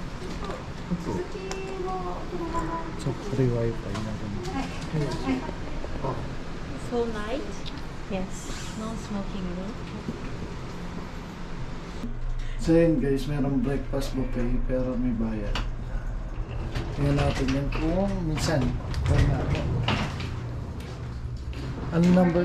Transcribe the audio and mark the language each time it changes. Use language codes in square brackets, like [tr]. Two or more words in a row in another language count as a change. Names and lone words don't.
[ja] そう。 [tl] So [en] free wifi [tl] na ganun. [en] So night? Yes. No smoking room. [tl] So yun guys, merong [en] breakfast buffet [tl] pero may bayad. Tingnan natin yan kung minsan. Try natin. Ano number?